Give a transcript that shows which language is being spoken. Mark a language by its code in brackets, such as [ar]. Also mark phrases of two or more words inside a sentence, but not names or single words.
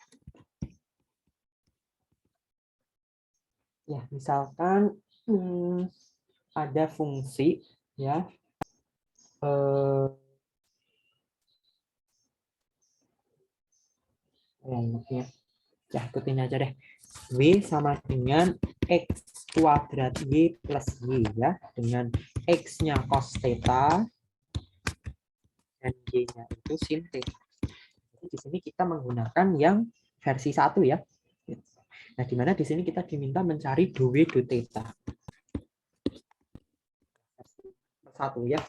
[id] Ya, misalkan ada fungsi ya. Ya, ikutin aja deh. W sama dengan x kuadrat y plus y ya, dengan x-nya cos theta dan y-nya itu sin theta. Jadi di sini kita menggunakan yang versi 1 ya. Nah, di mana di sini kita diminta mencari dw do theta. Satu ya.